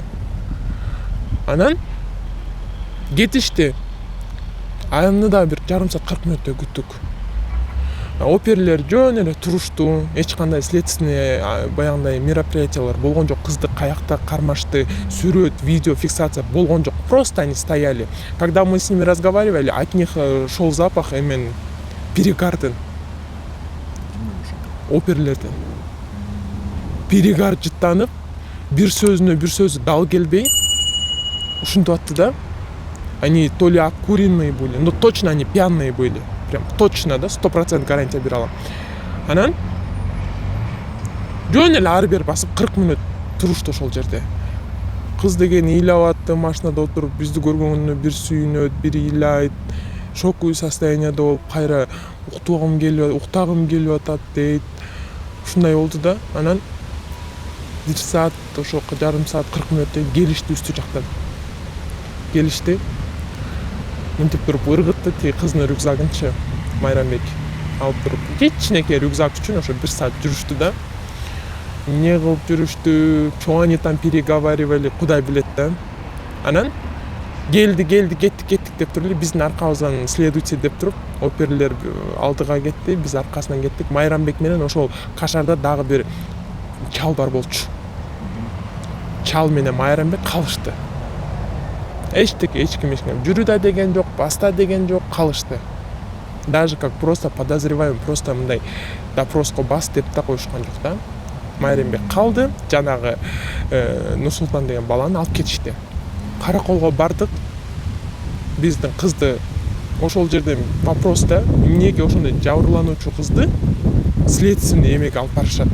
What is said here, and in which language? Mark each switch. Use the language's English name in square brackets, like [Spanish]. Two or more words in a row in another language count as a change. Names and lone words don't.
[Kyrgyz] Анан кетишти. Аны да бир жарым саат 40 мүнөттөй күттүк. Оперлер жөн эле турушту. Эч кандай следственный баягындай мероприятиялар болгон жок. Кызды каякта кармашты, сүрөт, видео фиксация болгон жок. [Russian] Просто они стояли. Когда мы с ними разговаривали, от них шел запах именно перегардан. [Kyrgyz] Оперлерден. Перегар жыттанып, бир сөзү дал келбей, ушинтип атты да. [Russian] Они то ли окуренные были, но точно они пьяные были. Прям точно, [Kyrgyz] да, 100% гарантия бере алам. Анан жөн эле ары бери басып 40 мүнөт турушту ошол жерде. Кыз деген ыйлап атты, машинада отуруп, бизди көргөнүнө бир сүйүнөт, бир ыйлайт, [Russian] шоковый состоянияда [Kyrgyz] болуп, кайра уктагым келип атат дейт. Ушундай болду да. Анан 1 саат, ошо жарым саат 40 мүнөттөн келишти үстү жактан. Келишти. Мынтип туруп ыргытты, тиги кыздын рюкзагынчы Майрамбек алып туруп. Кичинекей рюкзак үчүн ошо 1 саат жүрүштү да. Эмне кылып жүрүштү, чоң [Russian] они там переговаривали, [Kyrgyz] кудай билет да. Анан кеттик деп туруп эле биздин аркабыздан следуйте деп туруп, оперлер алдыга кетти, биз аркасынан кеттик. Майрамбек менен ошол кашарда дагы бир чал бар болчу. Чал менен Майрамбек калышты. Эчким жүрү да деген жок, баста деген жок, калышты. [Russian] Даже как просто подозреваемый, просто [Kyrgyz] мындай допроско бас деп да коюшкан жок да. Майрамбек калды, жанагы Нурсултан деген баланы алып кетишти. Караколго бардык. Биздин кызды ошол жерден вопрос да, эмнеге ошондой жабырлануучу кызды следственный эмеге алып барышат.